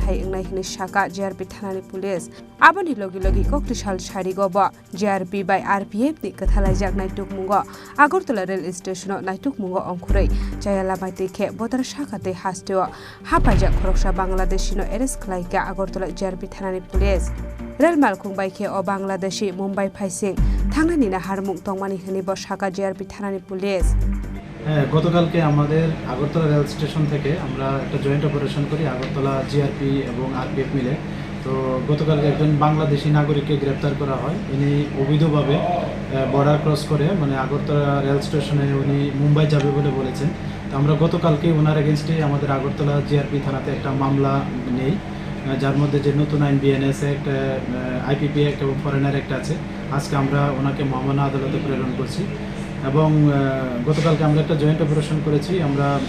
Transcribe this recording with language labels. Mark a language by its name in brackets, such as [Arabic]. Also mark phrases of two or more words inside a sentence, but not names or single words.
[Kok Borok] hai engnai hini shaka GRP thanani police abani logi Koktushal sharigo ba GRP by RPF ni kathalajak naituk mungo Agartala [English] rail station [Kok Borok] naituk mungo ongkhurei chayala baite khe botar shakate hasteo hapajak khoroksa Bangladeshino arrest khlaika Agartala GRP thanani police rail malkung baikhe o Bangladeshi Mumbai phaising thangnani na harmung tongmani hini bo shaka GRP thanani police [Bangla] গতকালকে আমাদের আগরতলা রেল স্টেশন থেকে আমরা একটা [English] joint operation [Bangla] করি আগরতলা জিআরপি এবং আরপিএফ মিলে তো গতকালকে একজন বাংলাদেশি নাগরিককে গ্রেপ্তার করা হয় ইনি অবৈধভাবে [English] border cross [Bangla] করে মানে আগরতলা রেল স্টেশনে উনি মুম্বাই যাবে বলে বলেছেন তো আমরা গতকালকে ওনার এগেনস্টে আমাদের আগরতলা জিআরপি থানাতে একটা মামলা নেই যার মধ্যে যে নতুন আইন বিএনএস অ্যাক্ট আইপিপি অ্যাক্ট এবং [English] foreigner act [Bangla] আছে আজকে আমরা ওনাকে মহামান্য আদালতে প্রেরণ করছি এবং গতকালকে আমরা একটা [English] joint operation [Bangla] করেছি আমরা